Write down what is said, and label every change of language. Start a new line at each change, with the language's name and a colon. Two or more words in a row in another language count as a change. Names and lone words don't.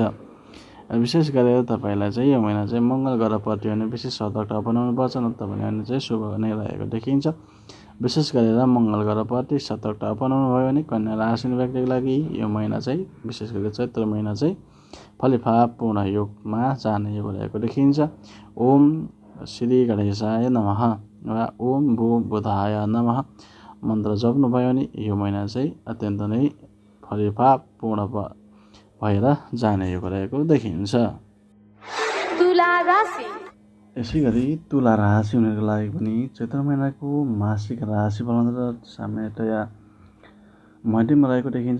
Nepali: विशेष गरेर तपाईँलाई चाहिँ यो महिना चाहिँ मङ्गल ग्रहप्रति भने विशेष सतर्कता अपनाउनु पर्छ, नत्र भने चाहिँ शुभ नै रहेको देखिन्छ। विशेष गरेर मङ्गल ग्रहप्रति सतर्कता अपनाउनु भयो भने कन्या राशि व्यक्तिको लागि यो महिना चाहिँ विशेष गरेर चैत्र महिना चाहिँ फलिफाप पूर्ण योगमा जाने योग रहेको देखिन्छ।
Sanskrit: ओम श्री गणेशाय नमः
Nepali: वा
Sanskrit: ओम भू बुधाय नमः
Nepali: मन्त्र जप्नुभयो भने यो महिना चाहिँ अत्यन्त नै फलिफाप पूर्ण भएर जाने योग रहेको देखिन्छ। तुला राशि। यसै गरी तुला राशि हुनेको लागि पनि चैत्र महिनाको मासिक राशिफल सामान्यतया मध्यम रहेको देखिन्छ।